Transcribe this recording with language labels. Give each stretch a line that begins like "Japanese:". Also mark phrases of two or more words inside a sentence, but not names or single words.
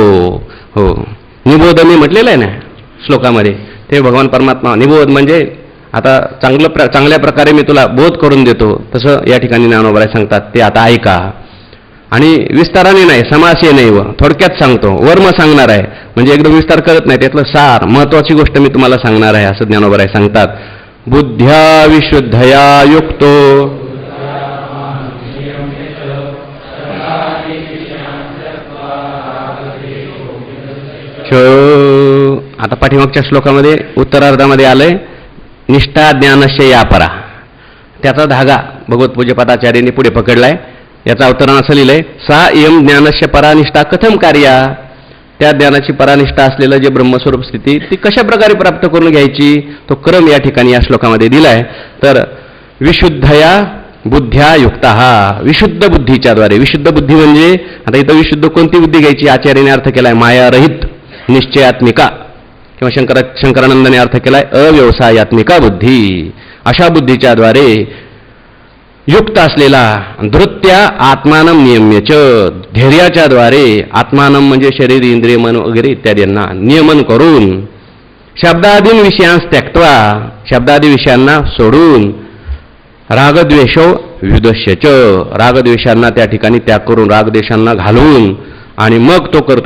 Marathi: हो, निबोध मी म्हटलेलं आहे ना श्लोकामध्ये, ते भगवान परमात्मा निबोध म्हणजे आता चांगल्या प्रकारे मी तुला बोध करून देतो, तसं या ठिकाणी ज्ञानोबा सांगतात. ते आता ऐका आणि विस्ताराने नाही, समासे नाही, व थोडक्यात सांगतो. वर्म सांगणार आहे म्हणजे एकदम विस्तार करत नाही, त्यातलं सार महत्वाची गोष्ट मी तुम्हाला सांगणार आहे असं ज्ञानोबा सांगतात.
Sanskrit: बुद्ध्या विशुद्धया युक्तो,
Marathi: आता पाठीमागच्या श्लोकामध्ये उत्तरार्धामध्ये आलंय
Sanskrit: निष्ठा ज्ञानस्य या परा,
Marathi: त्याचा धागा भगवत पूज्यपादाचार्यांनी पुढे पकडलाय. याचं अवतरण असं लिहिलंय,
Sanskrit: सा इयम ज्ञानस्य परानिष्ठा कथम कार्या.
Marathi: त्या ज्ञानाची परानिष्ठा असलेलं जे ब्रह्मस्वरूप स्थिती ती कशा प्रकारे प्राप्त करून घ्यायची, तो क्रम या ठिकाणी या श्लोकामध्ये दिलाय. तर
Sanskrit: विशुद्धया बुद्ध्या युक्ता,
Marathi: विशुद्ध बुद्धीच्या द्वारे. विशुद्ध बुद्धी म्हणजे आता इथं विशुद्ध कोणती बुद्धी घ्यायची आचार्याने अर्थ केलाय मायारहित निश्चयात्मिका, किंवा शंकरानंदाने अर्थ केलाय अव्यवसायात्मिका बुद्धी. अशा बुद्धीच्या द्वारे युक्त असलेला
Sanskrit: धृत्या आत्मानम नियम्यच,
Marathi: धैर्याच्या द्वारे आत्मानम म्हणजे शरीर इंद्रिय मन वगैरे इत्यादींना नियमन करून,
Sanskrit: शब्दादीन विषयांस त्यक्त्वा,
Marathi: शब्दादी विषयांना सोडून,
Sanskrit: रागद्वेषो विदुष्यच,
Marathi: रागद्वेषांना त्या ठिकाणी त्याग करून रागद्वेषांना घालवून, आणि मग तो करतोय.